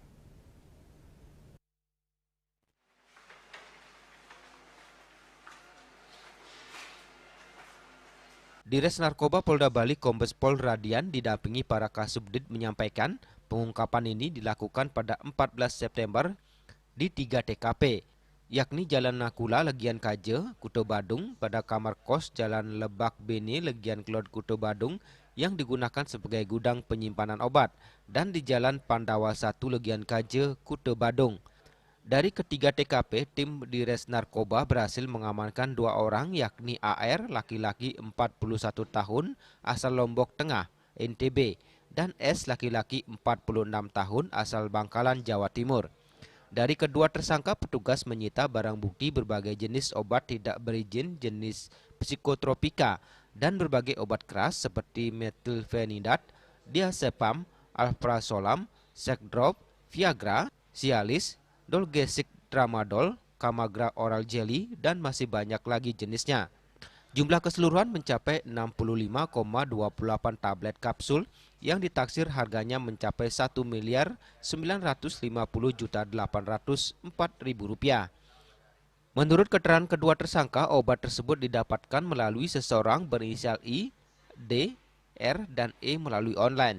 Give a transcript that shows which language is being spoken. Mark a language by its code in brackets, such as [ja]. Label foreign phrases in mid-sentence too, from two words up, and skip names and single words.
[id] Dires Narkoba Polda Bali Kombes Pol Radian didampingi para Kasubdit menyampaikan pengungkapan ini dilakukan pada 14 September di 3 TKP, yakni Jalan Nakula, Legian Kaje, Kuto Badung, pada kamar kos Jalan Lebak Bene, Legian Klod, Kuto Badung, yang digunakan sebagai gudang penyimpanan obat, dan di Jalan Pandawa 1, Legian Kaje, Kuto Badung. Dari ketiga TKP, tim Dires Narkoba berhasil mengamankan 2 orang, yakni AR, laki-laki 41 tahun, asal Lombok Tengah, NTB, dan S, laki-laki 46 tahun, asal Bangkalan, Jawa Timur. Dari kedua tersangka, petugas menyita barang bukti berbagai jenis obat tidak berizin jenis psikotropika dan berbagai obat keras seperti metilfenidat, diazepam, alprazolam, sekdrop, Viagra, Cialis, Dolgesic Tramadol, Kamagra Oral Jelly, dan masih banyak lagi jenisnya. Jumlah keseluruhan mencapai 65,28 tablet kapsul yang ditaksir harganya mencapai Rp1.950.804.000. Menurut keterangan kedua tersangka, obat tersebut didapatkan melalui seseorang berinisial I, D, R, dan E melalui online.